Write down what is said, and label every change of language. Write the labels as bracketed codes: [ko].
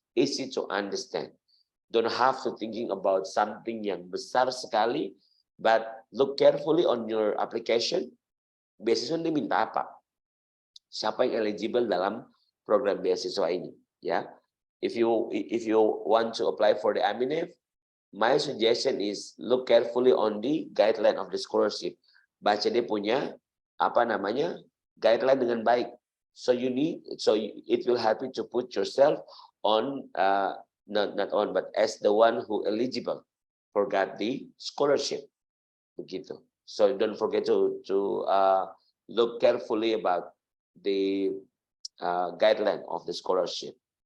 [en] Easy to understand. Don't have to thinking about something [id] yang besar sekali, [en] but look carefully on your application. [id] Beasiswa diminta apa? Siapa yang eligible dalam program beasiswa ini? Ya, [en] if you want to apply for the AMINEF, my suggestion is look carefully on the guideline of the scholarship. [id] Baca dia punya apa namanya guideline dengan baik. [en] So it will help you to put yourself on not on but as the one who eligible for get the scholarship. Begitu. So don't forget to look carefully about the guideline of the scholarship.